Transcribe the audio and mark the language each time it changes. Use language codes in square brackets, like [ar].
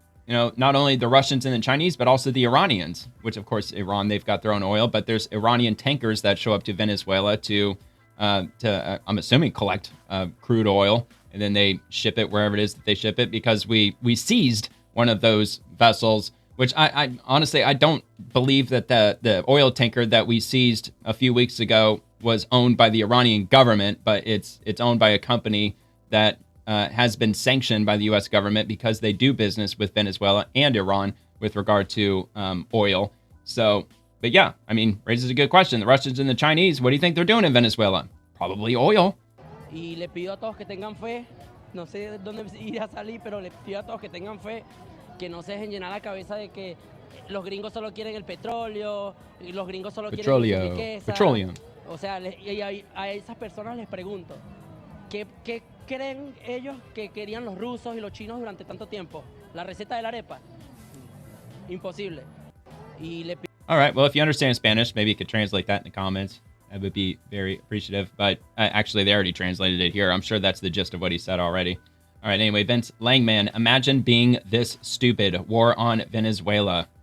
[en] You know, not only the Russians and the Chinese, but also the Iranians, which, of course, Iran, they've got their own oil, but there's Iranian tankers that show up to Venezuela to I'm assuming, collect crude oil, and then they ship it wherever it is that they ship it, because we seized one of those vessels, which I honestly, I don't believe that the oil tanker that we seized a few weeks ago was owned by the Iranian government, but it's owned by a company that has been sanctioned by the U.S. government because they do business with Venezuela and Iran with regard to oil. So, but yeah, I mean, raises a good question. The Russians and the Chinese, what do you think they're doing in Venezuela? Probably oil. [es] Y le pido a todos que tengan fe, no sé dónde irá a salir, pero le pido a todos que tengan fe, que no se dejen llenar la cabeza de que los gringos solo quieren el petróleo, y los gringos solo quieren su riqueza. [en] Petroleum. [es] O sea, y a esas personas les pregunto, ¿qué creen ellos que querían los rusos y los chinos durante tanto tiempo? ¿La receta de la arepa? Imposible. Y le [en] All right, well, if you understand Spanish, maybe you could translate that in the comments. I would be very appreciative. But actually, they already translated it here. I'm sure that's the gist of what he said already. All right, anyway, Vince Langman, imagine being this stupid. War on Venezuela.